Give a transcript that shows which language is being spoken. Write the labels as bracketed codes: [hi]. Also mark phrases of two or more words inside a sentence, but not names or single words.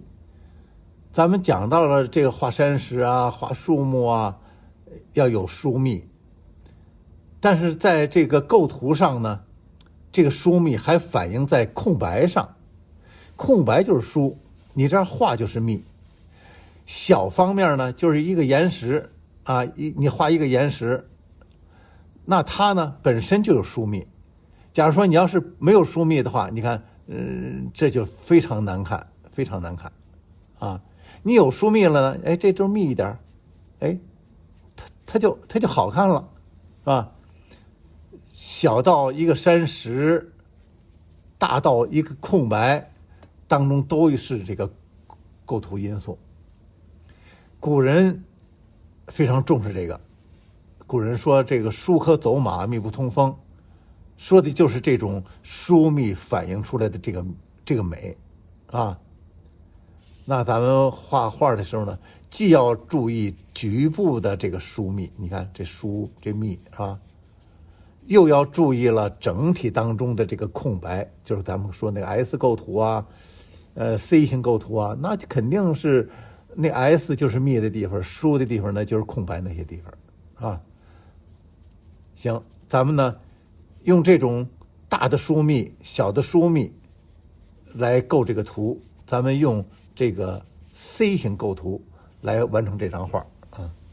[zh] 咱們講到了這個畫山石啊，畫樹木啊，要有疏密。但是在這個構圖上呢，這個疏密還反映在空白上，空白就是疏，你這樣畫就是密。小方面呢，就是一個岩石啊，你畫一個岩石，那它呢本身就有疏密。假如說你要是沒有疏密的話，你看，這就非常難看，非常難看啊。你有疏密了呢，哎，這就密一點，哎，它就好看了，是吧？小到一個山石，大到一個空白，當中都是這個構圖因素。古人非常重視這個，古人說這個疏可走馬，密不通風，說的就是這種疏密反映出來的這個美啊。那咱們畫畫的時候呢，既要注意局部的這個疏密，你看這疏這密啊，又要注意了整體當中的這個空白，就是咱們說那個 S 構圖啊 ，C 型構圖啊，那肯定是那 S 就是密的地方，疏的地方呢就是空白那些地方啊。行，咱們呢用這種大的疏密、小的疏密來構這個圖，咱們用這個 C 型構圖來完成這張畫啊。